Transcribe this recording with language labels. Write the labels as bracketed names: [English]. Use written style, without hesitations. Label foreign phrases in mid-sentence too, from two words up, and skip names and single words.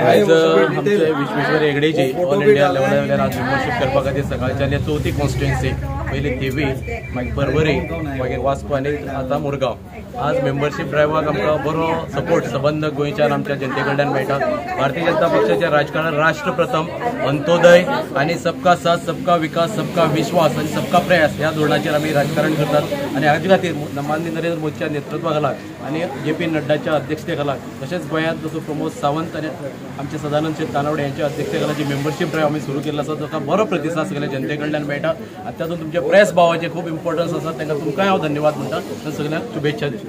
[Konkani] आयज आमचे विश्वेश्वर हेगडेची [English] All India [Konkani] लेवलार आज मेंबरशीप करपा खातीर सकाळच्यान 4थी कॉन्स्टिट्युएन्सी, पयली देवी, मागीर परवरी, मागीर वास्को आनी आतां मुरगांव. आज मेंबरशीप ड्रायव्हाक आमकां बरो सपोर्ट सबंद गोंयच्यान आमच्या जनते कडल्यान मेळटा. भारतीय जनता पक्षाच्या राजकारणात राष्ट्र प्रथम, अंत्योदय आनी [Hindi] सबका साथ, सबका विकास, सबका विश्वास [Konkani] आनी [Hindi] सबका प्रयास [Konkani] ह्या धोरणाचेर आमी राजकारण करतात. आनी हाजे खातीर माननीय नरेंद्र मोदीच्या नेतृत्वा खाला आनी JP नड्डाच्या अध्यक्षते खाला, तशेंच गोंयांत जसो प्रमोद सावंत आनी आमचे सदानंद शेट कानावडे यांच्या अध्यक्षते खाला जी [English] membership drive [Konkani] आमी सुरू केल्लो आसा ताका बरो प्रतिसाद सगळ्या जनते कडल्यान मेळटा. आनी तातूंत तुमच्या प्रेस भावाचे खूब इम्पॉर्टन्स आसा, तांकां तुमकांय हांव धन्यवाद म्हणटा आनी सगळ्यांक शुभेच्छा दिता.